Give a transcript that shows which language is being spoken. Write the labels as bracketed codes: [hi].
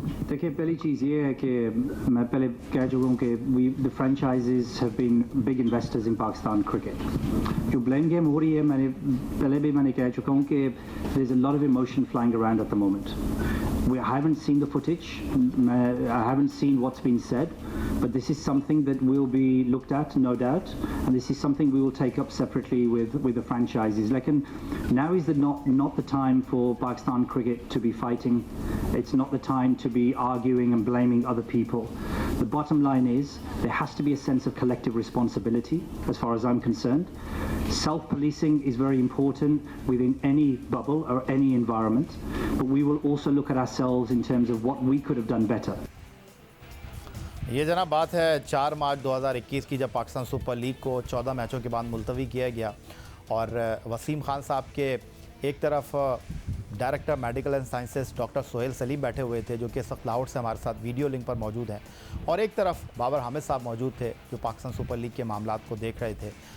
[hi] देखिए, पहली चीज़ ये है कि मैं पहले कह चुका हूँ कि [en] The franchises have been big investors in Pakistan cricket. [hi] जो ब्लेम गेम हो रही है, मैंने कह चुका हूँ कि [en] There is a lot of emotion flying around at the moment. I haven't seen the footage, I haven't seen what's been said, but this is something that will be looked at, no doubt, and this is something we will take up separately with the franchises. Like, now is not the time for Pakistan cricket to be fighting. It's not the time to be arguing and blaming other people. The bottom line is there has to be a sense of collective responsibility, as far as I'm concerned. Self-policing is very important within any bubble or any environment, but we will also look at ourselves in terms of what we could have done better. [hi] ये जनाब बात है 4 मार्च 2021 की, जब Pakistan super league को 14 मैचों के बाद मुलतवी किया गया और वसीम खान साहब के एक तरफ director medical and sciences doctor Sohail Salim बैठे हुए थे, जो कि इस वक्त लाहौर से हमारे साथ वीडियो लिंक पर मौजूद हैं, और एक तरफ बाबर हामिद साहब मौजूद थे जो पाकिस्तान सुपर लीग के मामलात को देख रहे थे।